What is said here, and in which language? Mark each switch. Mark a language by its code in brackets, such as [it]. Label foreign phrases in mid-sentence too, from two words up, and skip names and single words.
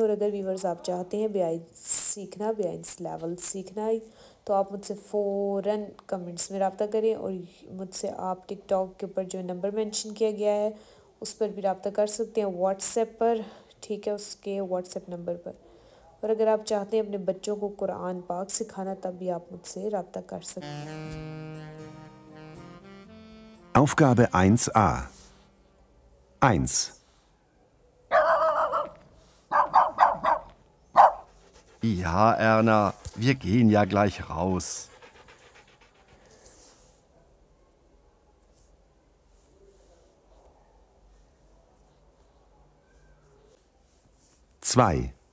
[ur] اور اگر ویورز آپ چاہتے ہیں بی آئنز سیکھنا، بی آئنز لیول سیکھنا ہے، تو آپ مجھ سے فوراً کمنٹس میں رابطہ کریں. اور مجھ سے آپ ٹک ٹاک کے اوپر جو نمبر مینشن کیا گیا ہے اس پر بھی رابطہ کر سکتے ہیں، واٹس ایپ پر، ٹھیک ہے، اس کے واٹس ایپ نمبر پر. اور اگر آپ چاہتے ہیں اپنے بچوں کو قرآن پاک سکھانا، تب بھی آپ مجھ سے رابطہ کر سکتے ہیں. [de] Aufgabe 1a 1. Ja, Erna, wir gehen ja gleich raus. Zwei.